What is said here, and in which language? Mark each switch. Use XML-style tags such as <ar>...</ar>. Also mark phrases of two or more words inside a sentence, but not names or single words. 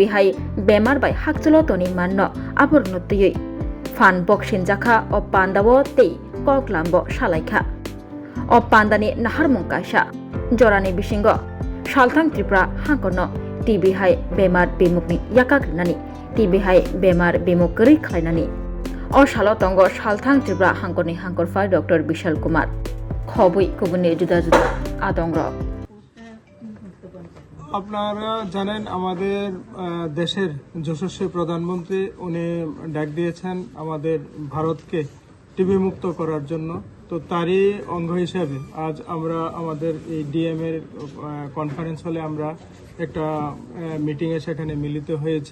<trp>हाय बेमार बाय हाकचलो तनि माननो आबरनो तयै फान बक्सिन जाखा अ पांदावो तै कगलामबो सालायका अ पांदानि नाहार मुंकाशा जरानि बिसिंग सालथां त्रिपुरा हांकरनो टीवी हाय बेमार बेमुकनि याकाग्रिनानि टीवी हाय बेमार बेमुक गरी खायनानि अ सालो तंग सालथां त्रिपुरा हांकरनि हांकरफा डॉक्टर विशाल कुमार खबुई गुबुननि जुदा जुदा आदंग</trp> <bn>আপনারা জানেন আমাদের দেশের যশস্বী প্রধানমন্ত্রী উনি ডাক দিয়েছেন আমাদের ভারতকে টিবি মুক্ত করার জন্য। তো তারই অঙ্গ হিসাবে আজ আমরা আমাদের এই ডিএম এর কনফারেন্স হলে আমরা একটা মিটিংয়ে সেখানে মিলিত হয়েছি।</bn>